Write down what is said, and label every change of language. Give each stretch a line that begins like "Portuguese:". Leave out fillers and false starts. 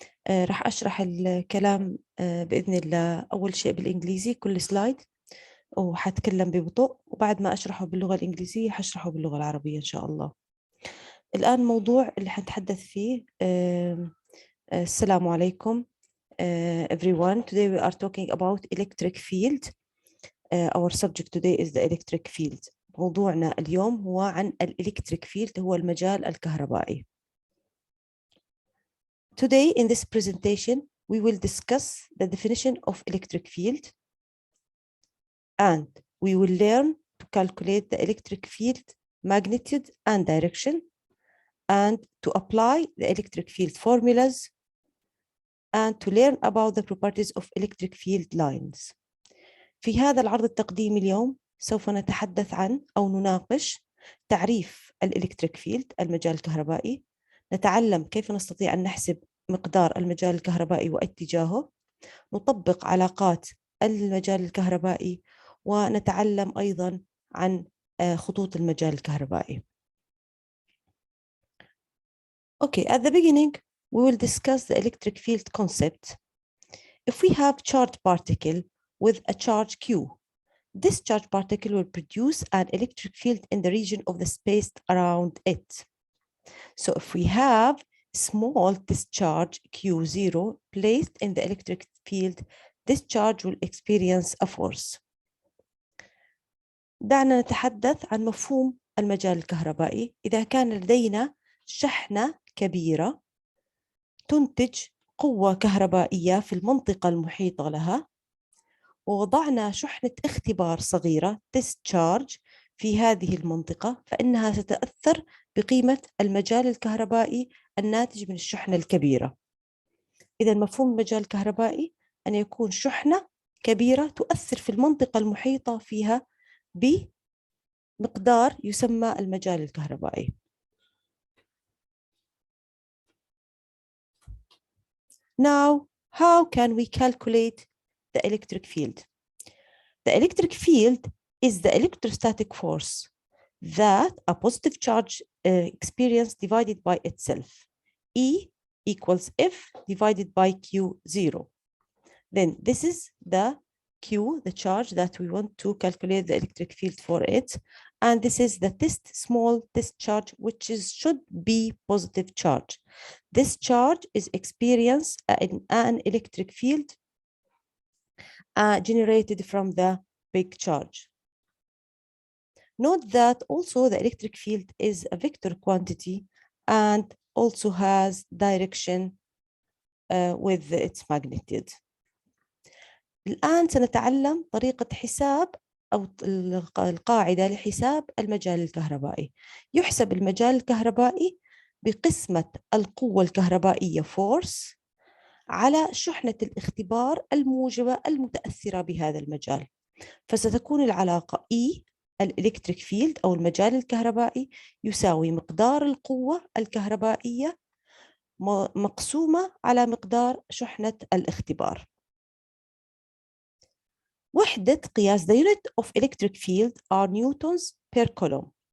Arabic: راح أشرح الكلام بإذن الله. أول شيء بالإنجليزي كل سلايد، وحتكلم ببطء، وبعد ما أشرحه باللغة الإنجليزية حشرحه باللغة العربية إن شاء الله. الآن الموضوع اللي حنتحدث فيه. السلام عليكم everyone.
English: Today we are talking about electric field. Our subject today is the electric field.
Arabic: موضوعنا اليوم هو عن الإلكتريك فيلد، هو المجال الكهربائي.
English: Today in this presentation we will discuss the definition of electric field, and we will learn to calculate the electric field magnitude and direction, and to apply the electric field formulas, and to learn about the properties of electric field lines.
Arabic: في هذا العرض التقديمي اليوم سوف نتحدث عن أو نناقش تعريف الإلكتريك فيلد، المجال الكهربائي. نتعلم كيف نستطيع أن نحسب مقدار المجال الكهربائي واتجاهه، نطبق علاقات المجال الكهربائي، ونتعلم أيضا عن خطوط المجال الكهربائي.
English: Okay, at the beginning we will discuss the electric field concept. If we have charged particle with a charge Q, this charge particle will produce an electric field in the region of the space around it. So if we have small discharge Q0 placed in the electric field, this charge will experience a force.
Arabic: دعنا نتحدث عن مفهوم المجال الكهربائي. إذا كان لدينا شحنة كبيرة تنتج قوة كهربائية في المنطقة المحيطة لها، ووضعنا شحنة اختبار صغيرة discharge في هذه المنطقة، فإنها ستتأثر بقيمة المجال الكهربائي الناتج من الشحنة الكبيرة. إذا مفهوم المجال الكهربائي أن يكون شحنة كبيرة تؤثر في المنطقة المحيطة فيها بمقدار يسمى المجال الكهربائي.
English: Now, how can we calculate the electric field? The electric field is the electrostatic force that a positive charge experience divided by itself. E equals F divided by Q0. Then this is the Q, the charge that we want to calculate the electric field for it. And this is the small discharge, which should be positive charge. This charge is experienced in an electric field generated from the big charge. Note that also the electric field is a vector quantity and also has direction with its magnitude.
Arabic: الآن سنتعلم طريقة حساب أو القاعدة لحساب المجال الكهربائي. يحسب المجال الكهربائي بقسمة القوة الكهربائية force على شحنة الاختبار الموجبة المتأثرة بهذا المجال. فستكون العلاقة E الإلكتريك فيلد أو المجال الكهربائي يساوي مقدار القوة الكهربائية مقسومة على مقدار شحنة الاختبار. وحدة قياس
English: the unit of electric field are newtons per coulomb.